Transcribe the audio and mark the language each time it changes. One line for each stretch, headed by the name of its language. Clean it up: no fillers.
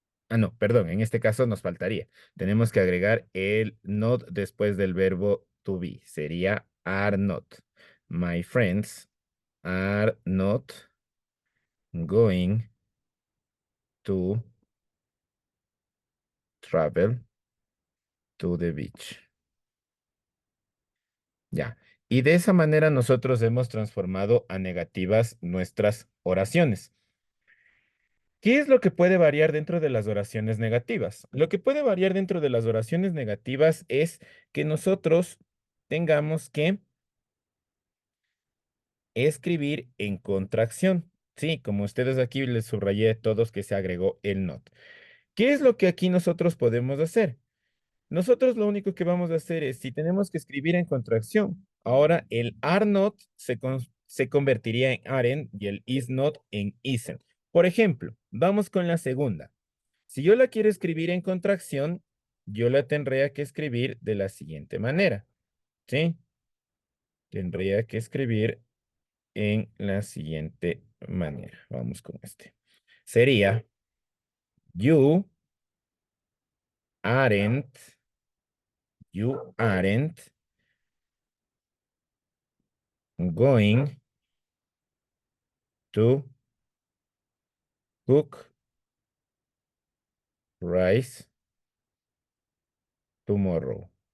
Spanish: Ah, no, perdón, en este caso nos faltaría. Tenemos que agregar el not después del verbo to be. Sería
English: are not. My friends are not going to travel to the beach.
Spanish: Ya. Y de esa manera nosotros hemos transformado a negativas nuestras oraciones. ¿Qué es lo que puede variar dentro de las oraciones negativas? Lo que puede variar dentro de las oraciones negativas es que nosotros tengamos que escribir en contracción. Sí, como ustedes aquí les subrayé a todos que se agregó el not. ¿Qué es lo que aquí nosotros podemos hacer? Nosotros lo único que vamos a hacer es, si tenemos que escribir en contracción, ahora el are not se convertiría en aren y el is not en isn't. Por ejemplo, vamos con la segunda. Si yo la quiero escribir en contracción, yo la tendría que escribir de la siguiente manera. ¿Sí? Tendría que escribir en la siguiente manera. Vamos con este. Sería,
English: you aren't, you aren't going to cook rice tomorrow.